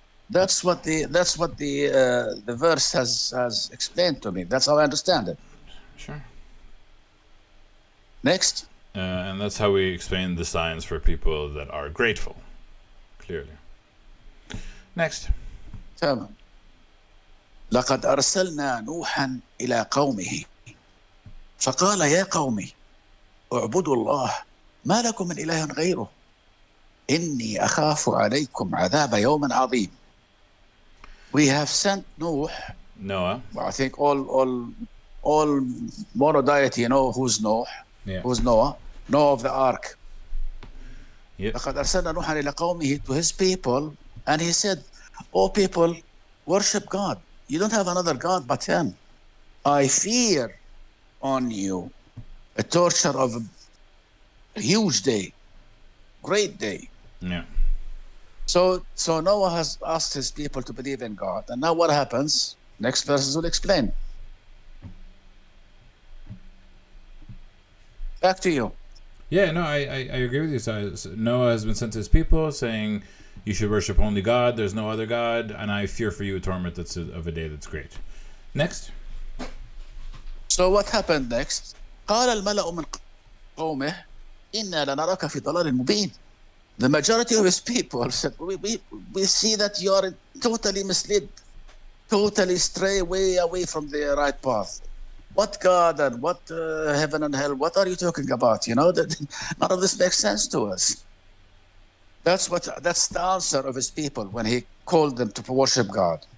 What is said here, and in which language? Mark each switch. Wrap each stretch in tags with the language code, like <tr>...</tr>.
<en>That's what the verse has explained to me. That's how I understand it. Sure. Next. And that's how we explain the signs for people that are grateful. Clearly. Next.</en> <ar>تمام. لقد أرسلنا نوحا إلى قومه فقال يا قوم اعبدوا الله ما لكم من إله غيره إني أخاف عليكم عذاب يوم عظيم.</ar> <en>We have sent Noah. Well, I think all monodeity, who's Noah? Yeah. Who's Noah? Noah of the ark. Yep.</en> <ar>لقد أرسلنا نوحا إلى قومه,</ar> <en>to his people, and he said, "O people, worship God. You don't have another God but Him. I fear on you a torture of a huge day, great day. Yeah. So Noah has asked his people to believe in God. And now what happens? Next verses will explain. Back to you. Yeah, no, I agree with you. So Noah has been sent to his people saying, you should worship only God, there's no other God, and I fear for you a torment that's of a day that's great. Next. So what happened next?</en> <ar>قال الملأ من قومه إنا لنراك في ضلال مبين.</ar> <en>The majority of his people said, we see that you are totally misled, totally stray way away from the right path. What God and what heaven and hell? What are you talking about? You know, that none of this makes sense to us. That's the answer of his people when he called them to worship God.</en>